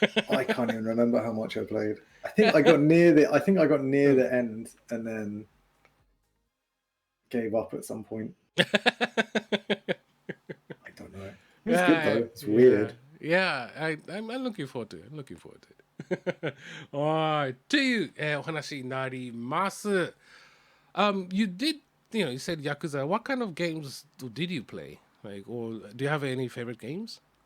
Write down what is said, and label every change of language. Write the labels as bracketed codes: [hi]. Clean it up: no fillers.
[en] I can't even remember how much I played. I think I got near the end, and then gave up at some point. I don't know. It's good though. It's weird. Yeah, I'm looking forward to it. I'm looking forward to it. [ja] はい。という、お話になります。 [en] You did, you said Yakuza. What kind of games did you play? Like, or do you have any favorite games?